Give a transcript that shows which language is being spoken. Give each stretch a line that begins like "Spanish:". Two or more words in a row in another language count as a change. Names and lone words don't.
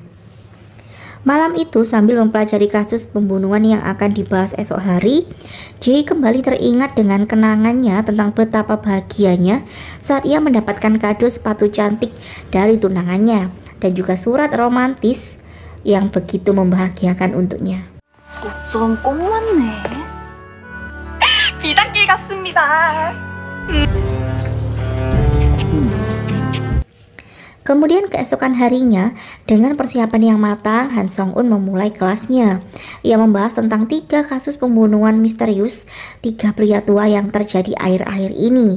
Indonesian: Malam itu, sambil mempelajari kasus pembunuhan yang akan dibahas esok hari, Jae kembali teringat dengan kenangannya tentang betapa bahagianya saat ia mendapatkan kado sepatu cantik dari tunangannya dan juga surat romantis yang begitu membahagiakan untuknya.
Korean: 어쩜 꼭 맞네. 비단길 같습니다.
Indonesian: Kemudian keesokan harinya, dengan persiapan yang matang, Han Song-un memulai kelasnya. Ia membahas tentang 3 kasus pembunuhan misterius 3 pria tua yang terjadi akhir-akhir ini.